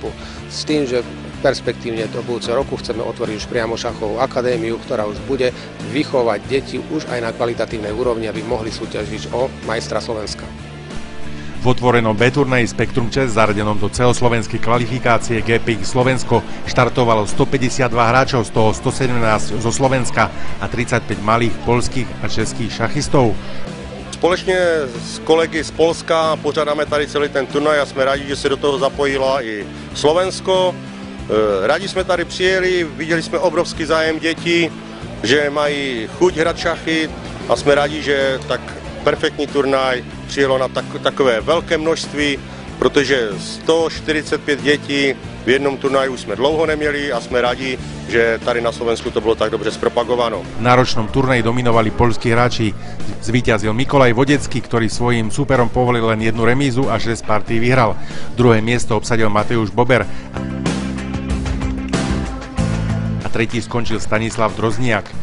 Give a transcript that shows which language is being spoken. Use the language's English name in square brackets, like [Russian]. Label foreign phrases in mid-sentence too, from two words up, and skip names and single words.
[Slovak] S tým, že perspektívne do budúceho roku chceme otvoriť už priamo šachovú akadémiu, ktorá už bude vychovať deti už aj na kvalitatívnej úrovni, aby mohli súťažiť o majstra Slovenska. V otvorenom B-turnaji Spektrum Chess, zaradenom do celoslovenskej kvalifikácie GPX Slovensko, štartovalo 152 hráčov, z toho 117 zo Slovenska a 35 malých poľských a českých šachistov. [Czech] Společně s kolegy z Polska pořádáme tady celý ten turnaj a jsme rádi, že se do toho zapojila i Slovensko. Rádi jsme tady přijeli, viděli jsme obrovský zájem dětí, že mají chuť hrát šachy a jsme rádi, že tak perfektní turnaj přijelo na takové velké množství, protože 145 dětí v jednom turnaju jsme dlouho neměli a jsme rádi, že tady na Slovensku to bylo tak dobře zpropagováno. [Slovak] V náročnom turnaji dominovali poľskí hráči. Zvíťazil Mikolaj Vodecký, ktorý svojím súperom povolil len jednu remízu a 6 partií vyhral. Druhé miesto obsadil Mateusz Bober a tretí skončil Stanislav Drozniak.